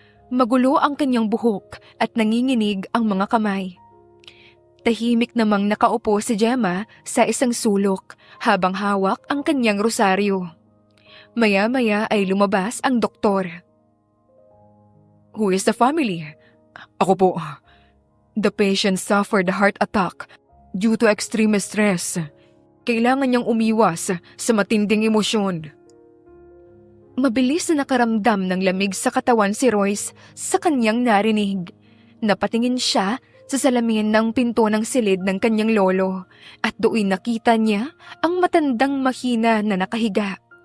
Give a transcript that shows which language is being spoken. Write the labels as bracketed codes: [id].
[tl] Magulo ang kanyang buhok at nanginginig ang mga kamay. Tahimik namang nakaupo si Gemma sa isang sulok habang hawak ang kanyang rosaryo. Maya-maya ay lumabas ang doktor. [en] Who is the family? [tl] Ako po. [en] The patient suffered a heart attack due to extreme stress. [tl] Kailangan niyang umiwas sa matinding emosyon. Mabilis na nakaramdam ng lamig sa katawan si Royce sa kanyang narinig. Napatingin siya sa salamin ng pinto ng silid ng kanyang lolo at doon nakita niya ang matandang mahina na nakahiga.